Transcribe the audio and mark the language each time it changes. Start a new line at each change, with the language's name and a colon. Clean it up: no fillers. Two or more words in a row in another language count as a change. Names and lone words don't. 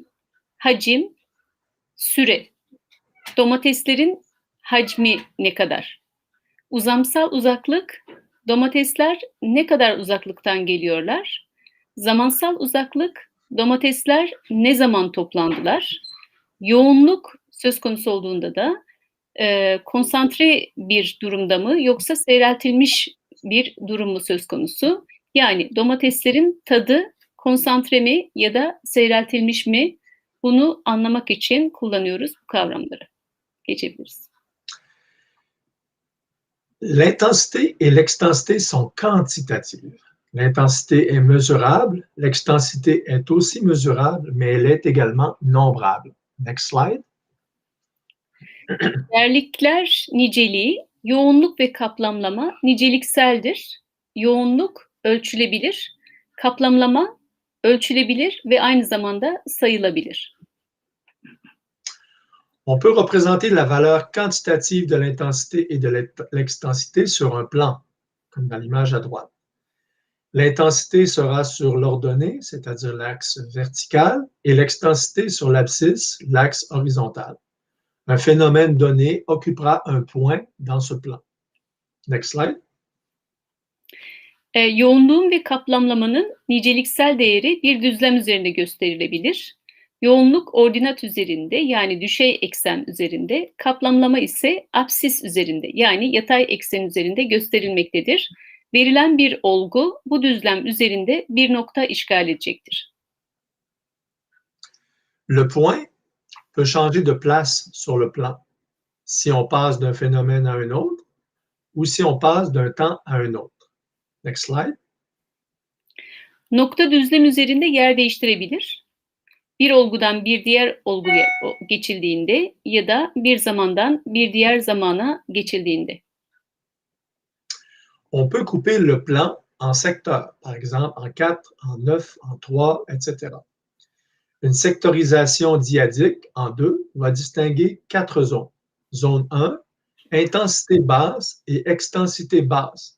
Turkish: hacim, süre, domateslerin hacmi ne kadar, uzamsal uzaklık, domatesler ne kadar uzaklıktan geliyorlar, zamansal uzaklık, domatesler ne zaman toplandılar, yoğunluk söz konusu olduğunda da konsantre bir durumda mı yoksa seyreltilmiş bir durum mu söz konusu? Yani domateslerin tadı konsantre mi ya da seyreltilmiş mi? Bunu anlamak için kullanıyoruz bu kavramları. Geçebiliriz.
French: L'intensité et l'extensité sont quantitatives. L'intensité est mesurable, l'extensité est aussi mesurable, mais elle est également nombrable.
English: Next slide.
Turkish: Değerlikler niceliği, yoğunluk ve kaplamlama nicelikseldir. Yoğunluk ölçülebilir, kaplamlama ölçülebilir ve aynı zamanda sayılabilir.
French: On peut représenter la valeur quantitative de l'intensité et de l'extensité sur un plan, comme dans l'image à droite. L'intensité sera sur l'ordonnée, c'est-à-dire l'axe vertical, et l'extensité sur l'abscisse, l'axe horizontal. Un phénomène donné occupera un point dans ce plan.
English: Next slide.
Turkish: Yoğunluğun ve kaplamlamanın niceliksel değeri bir düzlem üzerinde gösterilebilir. Yoğunluk ordinat üzerinde yani düşey eksen üzerinde, kaplamlama ise apsis üzerinde yani yatay eksen üzerinde gösterilmektedir. Verilen bir olgu bu düzlem üzerinde bir nokta işgal edecektir.
French: Le point peut changer de place sur le plan si on passe d'un phénomène à un autre ou si on passe d'un temps à un autre.
English: Next slide.
Turkish: Nokta düzlem üzerinde yer değiştirebilir. Bir olgudan bir diğer olguya geçildiğinde ya da bir zamandan bir diğer zamana geçildiğinde.
French: On peut couper le plan en secteurs, par exemple en 4, en 9, en 3, etc. Une sectorisation dyadique en 2 va distinguer 4 zones. Zone 1, intensité basse et extensité basse.